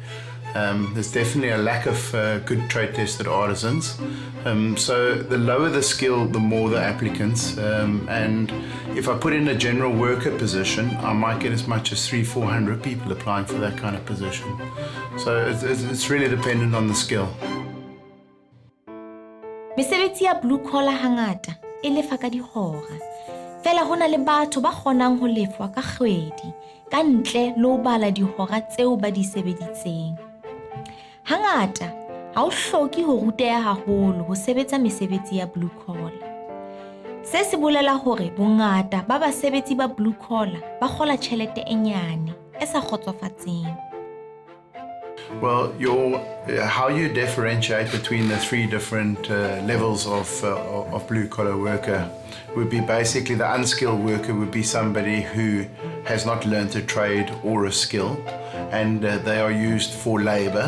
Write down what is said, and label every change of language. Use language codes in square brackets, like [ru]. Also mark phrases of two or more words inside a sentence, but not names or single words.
[en] There's definitely a lack of good trade tested artisans. So the lower the skill, the more the applicants. And if I put in a general worker position, I might get as much as 300-400 people applying for that kind of position. So it's really dependent on the skill. [st] Mesebetsi ya [en] blue collar [st] hangata e lefa ka dihora. Fela hona le batho ba kgonang ho lefwa ka kgwedi, ka ntle le ho bala dihora tseo ba di sebeditseng. Hangata, ha o hloki ho ruteha haholo ho sebetsa mesebetsi ya [en] blue collar. [st] Se se bolela hore bongata ba basebetsi ba [en] blue collar [st] ba kgola tjhelete e nyane e sa kgotsofatseng. [en] Well, how you differentiate between the three different levels of blue collar worker would be basically the unskilled worker would be somebody who has not learned a trade or a skill, and they are used for labor.